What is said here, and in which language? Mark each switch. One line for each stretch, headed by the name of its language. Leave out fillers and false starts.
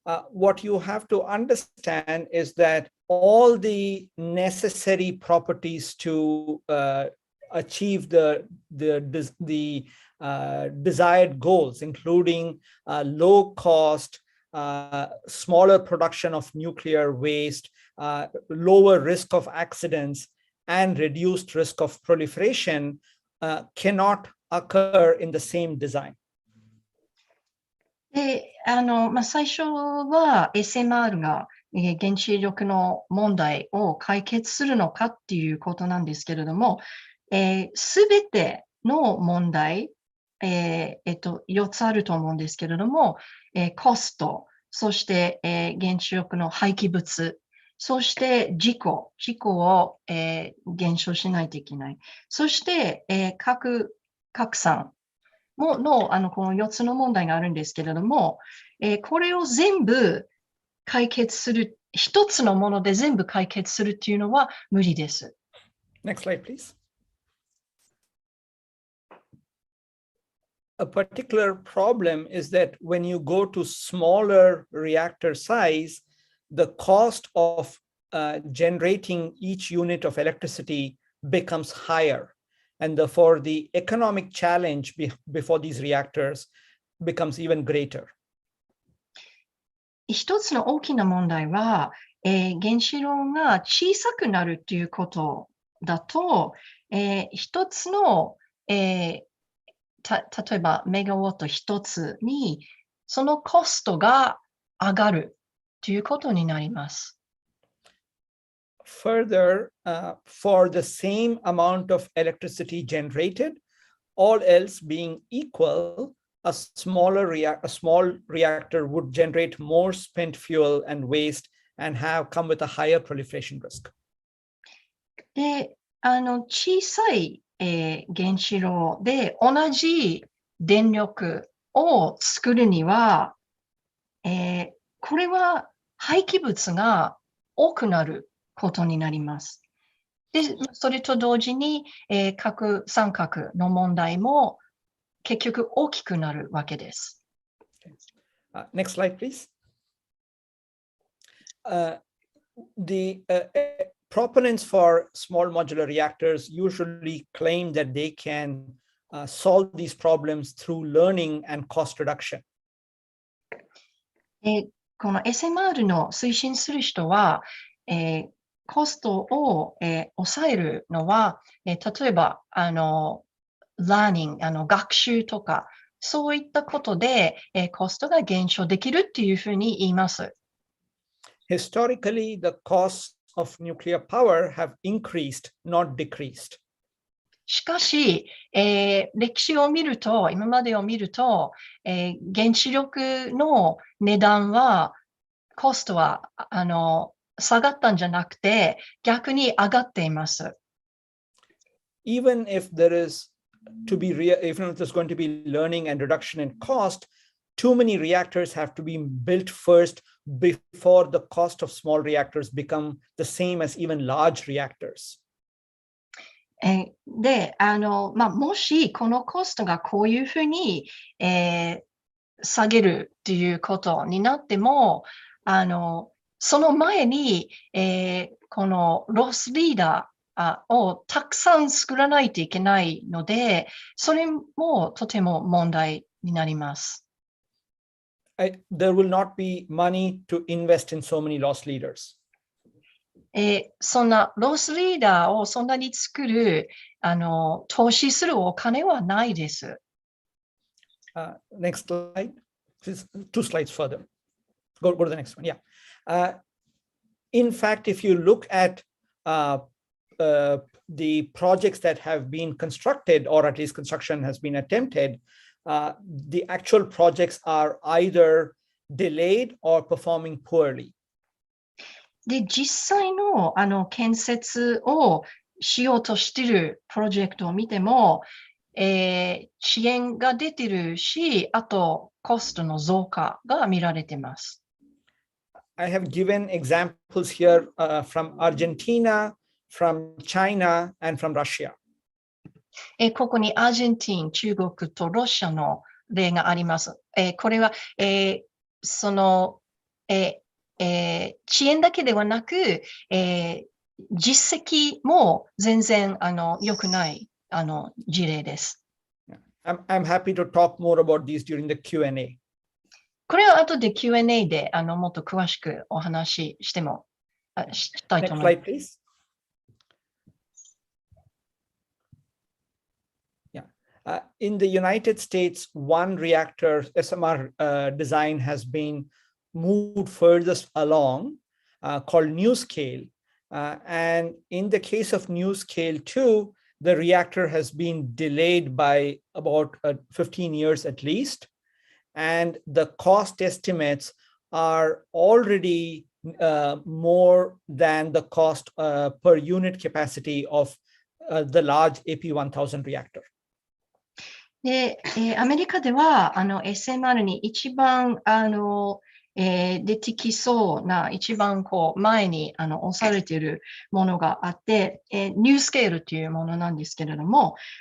English: What you have to understand is that all the necessary properties to achieve the desired goals, including low cost, smaller production of nuclear waste, lower risk of accidents, and reduced risk of proliferation, cannot occur in the same design.
Japanese: で最初は SMR が原子力の問題を解決するのかっていうことなんですけれども、すべての問題、4つあると思うんですけれども、コスト、そして、原子力の廃棄物、そして事故を、減少しないといけない。そして、拡散のこの4つの問題があるんですけれども、これを全部解決する、一つのもので全部解決するっていうのは無理です。
English: Next slide, please. a particular problem is that when you go to smaller reactor size, the cost of generating each unit of electricity becomes higher. And therefore, the economic challenge before these reactors becomes even greater.
Japanese: 一つの大きな問題は、原子炉が小さくなるということだと、一つの、例えばメガワット一つにそのコストが上がるということになります。
English: Further, for the same amount of electricity generated, all else being equal, a small reactor would generate more spent fuel and waste and come with a higher proliferation risk.
Japanese: で、小さい、原子炉で同じ電力を作るには、これは廃棄物が多くなることになります。で、それと同時に、核三角の問題も結局大きくなるわけです。
English: Next slide, please. The proponents for small modular reactors usually claim that they can solve these problems through learning and cost reduction.
Japanese: この SMR の推進する人は、コストを、抑えるのは、例えばlearning、学習とか、そういったことで、コストが減少できるっていうふうに言います。
English: Historically, the costs of nuclear power have increased, not decreased.
Japanese: しかし、歴史を見ると、今までを見ると、原子力の値段は、コストは下がったんじゃなくて、逆に上がっています。
English: Even if there's going to be learning and reduction in cost, too many reactors have to be built first before the cost of small reactors become the same as even large reactors.
Japanese: で、もしこのコストがこういうふうに、下げるということになっても、その前に、このロスリーダーをたくさん作らないといけないので、それもとても問題になります。
English: There will not be money to invest in so many loss leaders.
Japanese: そんなロスリーダーをそんなに作る、投資するお金はないです。
English: Next slide. Please, 2 slides further. Go to the next one. Yeah. In fact, if you look at the projects that have been constructed, or at least construction has been attempted, the actual projects are either delayed or performing poorly.
Japanese: で、実際の建設をしようとしているプロジェクトを見ても、遅延が出てるし、あとコストの増加が見られています。
English: I have given examples here from Argentina, from China, and from Russia.
Japanese: ここにアージェンティン、中国とロシアの例があります。これは、その、遅延だけではなく、実績も全然良くない事例です。
English: I'm happy to talk more about these during the Q&A.
Japanese: これは後で Q&A でもっと詳しくお話ししたいと思います。
English: Next slide, please. Yeah. In the United States, one reactor SMR design has been moved furthest along, called NuScale. And in the case of NuScale 2, the reactor has been delayed by about 15 years at least. And the cost estimates are already more than the cost per unit capacity of the large AP1000 reactor.
Japanese: で、アメリカではSMR に一番出てきそうな一番前に押されているものがあって、ニュースケールというものなんですけれども、